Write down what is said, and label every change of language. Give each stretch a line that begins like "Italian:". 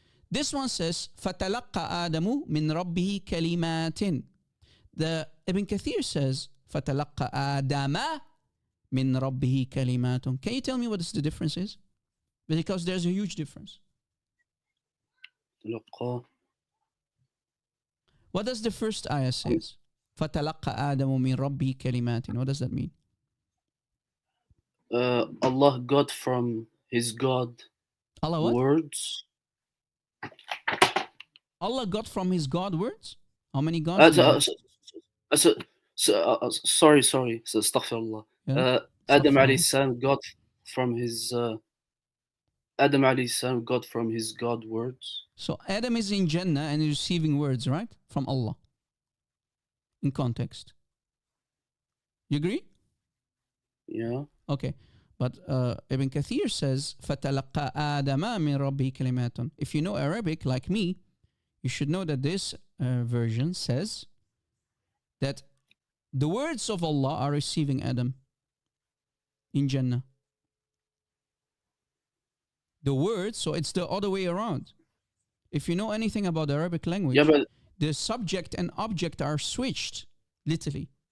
English: This one says,
Arabic: فَتَلَقَّ آدَمُ مِنْ رَبِّهِ كَلِمَاتٍ.
English: The Ibn Kathir says,
Arabic: فَتَلَقَّ آدَمَ مِنْ رَبِّهِ كَلِمَاتٌ.
English: Can you tell me what the difference is? Because there's a huge difference. What does the first ayah says?
Arabic: فَتَلَقَّ آدَمُ مِنْ رَبِّهِ كَلِمَاتٍ.
English: What does that mean? Allah got from his God words. Allah got from his God words? How many gods? Sorry. So, astaghfirullah. Adam alayhi salam got from his Adam alayhi salam got from his God words. So Adam is in Jannah and is receiving words, right? From Allah. In context. You agree? Yeah. Okay. But Ibn Kathir says,
Arabic: فَتَلَقَّى آدَمَ مِنْ رَبِّهِ كَلِمَاتٌ.
English: If you know Arabic like me, you should know that this version says that the words of Allah are receiving Adam in Jannah. The words, so it's the other way around. If you know anything about the Arabic language, the subject and object are switched, literally.